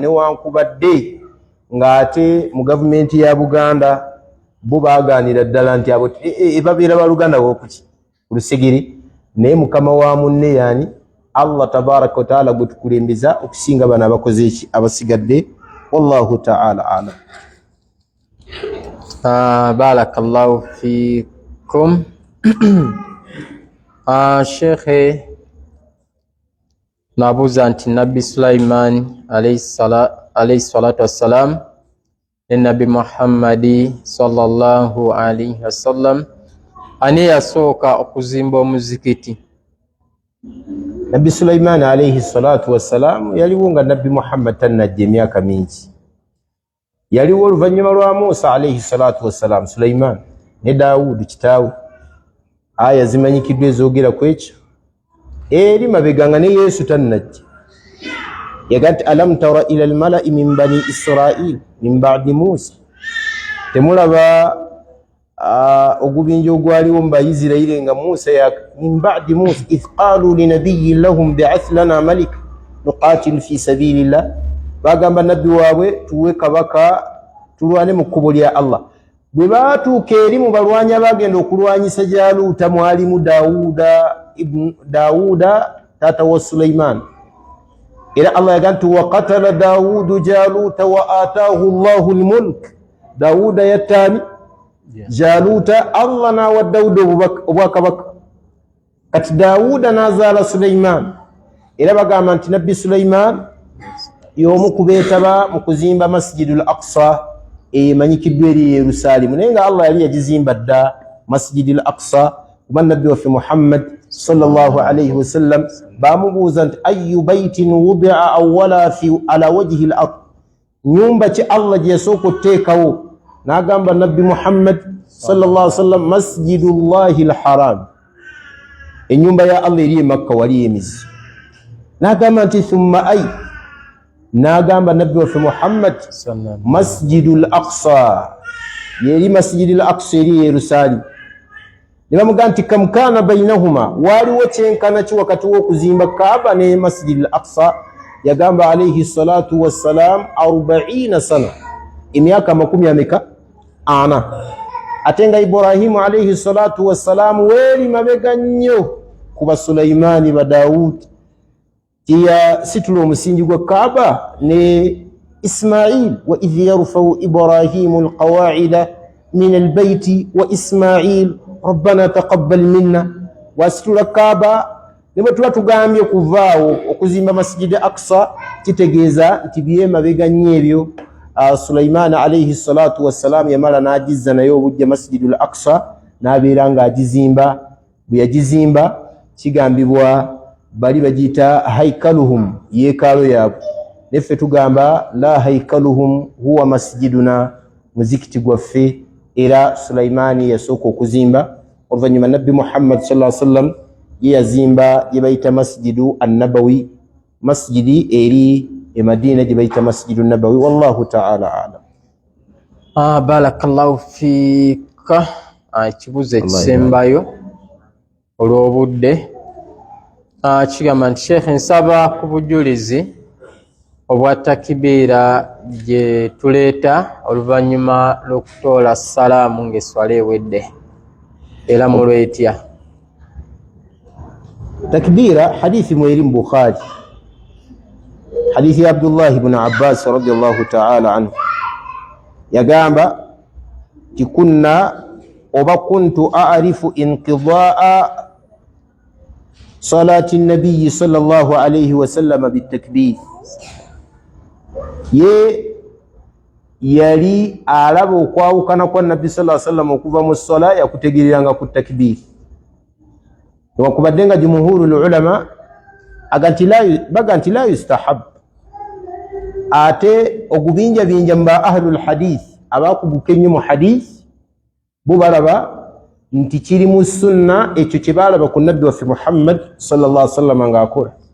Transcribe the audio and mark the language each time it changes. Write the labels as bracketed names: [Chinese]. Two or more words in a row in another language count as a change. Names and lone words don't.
[Ganda] Newankubadde ng'ate mu gavumenti ya Buganda bo baagaanira ddala nti abo babeera baluganda b'okuki? Ku lusegere. Naye mukama wa munne yaani? [Arabic] الله تبارك وتعالى [Ganda] gwe tukulembeza okusinga bano abakoze eki? Abasigadde. [Arabic] والله تعالى أعلم. بارك الله فيكم. [Ganda] Sheikh, nabuuza nti Nabbi Sulaiman [Arabic] عليه الصلاة والسلام [Ganda] ne Nabbi Muhammadi [Arabic] صلى الله عليه وسلم [Ganda] ani yasooka okuzimba omuzikiti? Nabbi Sulaiman [Arabic] عليه الصلاة والسلام [Ganda] yaliwo nga Nabbi Muhammad tannajja emyaka mingi. Yaliwo oluvannyuma lwa Musa [Arabic] عليه الصلاة والسلام [Ganda] Sulaiman ne Daawudu kitaawe. Aya zimanyikiddwa ezoogera ku ekyo. Eri mabega nga ne Yesu tannajja. Yaga nti [Arabic] ألم تر إلى الملإ من بني إسرائيل من بعد موسى. [Ganda] Temulaba ogubinja ogwaliwo mu Bayisirayiri nga Musa [Arabic] من بعد موسى إذ قالوا لنبي لهم ابعث لنا ملك نقاتل في سبيل الله. [Ganda] Bagamba nabbi waabwe tuwe kabaka tulwane mu kkubo lya Allah. Bwe baatuuka eri mu balwanyi abagenda okulwanyisa Jaaluuta mwalimu Daawuda taata wa Sulaiman. Era Allah yaga nti [Arabic] وقتل داود جالوت وآتاه الله الملك. [Ganda] Daawuda yattaani Jaaluuta, Allah n'awa Daawuda obwakabaka. Kati Daawuda n'azaala Sulaiman. era bagamba nti nabbi Sulaiman y'omu ku beetaba mu kuzimba Masjidul Aqsa emanyikiddwa eri Yerusalemu, naye nga Allah yali yagizimba dda Masjidul Aqsa kuba nabbi waffe Muhammad [Arabic] صلى الله عليه وسلم [Ganda] bamubuuza nti [Arabic] أي بيت وضع أول على وجه الأرض, [Ganda] nyumba ki Allah gye yasooka okuteekawo? N'agamba nabbi Muhammad [Arabic] صلى الله عليه وسلم [Ganda] Masjidullahi al-Haram, enyumba ya Allah eri e Makka wali emizi. N'agamba nti [Arabic] ثم أي, [Ganda] n'agamba nabbi waffe Muhammad Masjidul Aqsa, yeri Masjidul Aqsa eri Yerusalemu. Ne bamugamba nti [Arabic] كم كان بينهما, [Ganda] waliwo kyenkana ki wakati w'okuzimba Kaaba ne Masjidul Aqsa? Yagamba [Arabic] عليه الصلاة والسلام [Ganda] 40 sana, emyaka 40. Ate nga Ibrahimu [Arabic] عليه الصلاة والسلام [Ganda] weeri mabega nnyo kuba Sulaimani ba Daudi ya situla omusingi gwa Kaaba ne Ismail, [Arabic] وإذ يرفع إبراهيم القواعد من البيت وإسماعيل ربنا تقبل منا, [Ganda] wasitula Kaaba. Ne bwe tuba tugambye okuvaawo okuzimba Masjid Aqsa, kitegeeza nti byemabega nnyo ebyo Sulaiman [Arabic] عليه الصلاة والسلام [Ganda] yamala n'agizza naye obujja Masjidul Aqsa n'abeera ng'agizimba. Bwe yagizimba kigambibwa bali bagiyita haikaluhum, yeekaalo yaabwe. Neffe tugamba [Arabic] لا هيكلهم هو مسجدنا, [Ganda] muzikiti gwaffe. Era Sulaimani yasooka okuzimba, oluvannyuma nabbi Muhammad [Arabic] صلى الله عليه وسلم [Ganda] ye yazimba gye bayita Masjidu an-Nabawi, masjidi eri e Madina gye bayita Masjidu an-Nabawi. [Arabic] والله تعالى أعلم. بارك الله فيك. [Ganda] Ekibuzo ekisembayo olw'obudde kigamba nti Sheikh, nsaba ku bujulizi obwa takibiira gye tuleeta oluvannyuma lw'okutoola salaamu ng'esswala ewedde, era mulwetya. Takbira hadithi mweri mu Bukhari, hadithi ya Abdullah ibn Abbas [Arabic] رضي الله تعالى عنه, yagamba tikunna oba كنت أعرف انقضاء صلاة النبي صلى الله عليه وسلم بالتكبير. [Ganda] Ye yali alaba okwawukana kwa nabbi [Arabic] صلى الله عليه وسلم [Ganda] okuva mu sala yakutegereranga ku takbir. Wakubadde nga [Arabic] جمهور العلماء [Ganda] baga nti [Arabic] لا يستحب, [Ganda] ate ogubinjabinja mba [Arabic] أهل الحديث [Ganda] abakuguka ennyo mu hadith bo balaba nti kiri mu sunna ekyo kye baalaba ku nabbi waffe Muhammad [Arabic] صلى الله عليه وسلم [Ganda] ng'akola.